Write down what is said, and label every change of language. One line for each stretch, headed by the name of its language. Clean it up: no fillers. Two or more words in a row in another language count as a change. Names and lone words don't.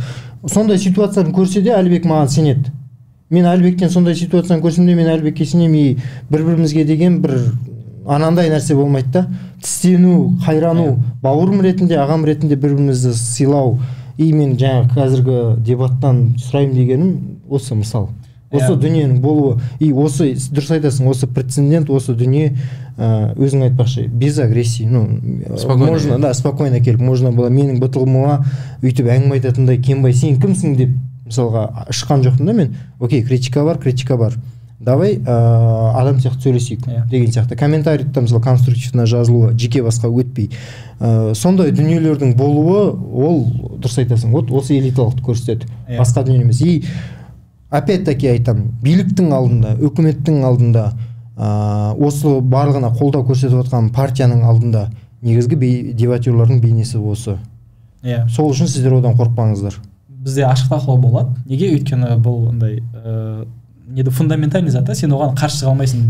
Kazakh: Сондай ситуацияны көрсе де Әлібек маған сенеді. Мен Әлібектен сондай ситуацияны көрсем де, мен Әлібекке сенемін, бір-бірімізге деген бір анандай нәрсе болмайды да. Тістену, қайрану, бауырым ретінде, ағам ретінде бір-бірімізді сыйлау. И мен жаңа қазіргі дебаттан сұрайым дегенім осы мысал. Осы дүниенің болуы, и осы дұрыс айтасың, осы прецедент, осы дүние өзің айтпақшы,
Russian: без агрессии, можно, да, спокойно
Kazakh: келіп,
Russian: можно было
Kazakh: менің бытылымыма үйтіп әңгіме айтатындай, Кембай, сен кімсің деп, мысалға, шыққан жоқпын да мен, окей, критика бар, давай адам сияқты сөйлесейік деген сияқты. Комментарийді мысалы конструктивно жазылуы, жеке басқа өтпей. Сондай дүниелердің болуы, ол дұрыс айтасың, осы элиталықты көрсетеді, басқа дүние емес.
Russian: И опять-таки
Kazakh: айтам, биліктің алдында, үкіметтің алдында, осы барлығына қолдау көрсетіп отқан партияның алдында негізгі дебатерлардың бейнесі осы. Сол үшін сіздер одан қорықпаңыздар. Бізде ашық талқылау болады. Неге? Өйткені бұл андай фундаментальный зат, сен оған қарсы шыға алмайсың.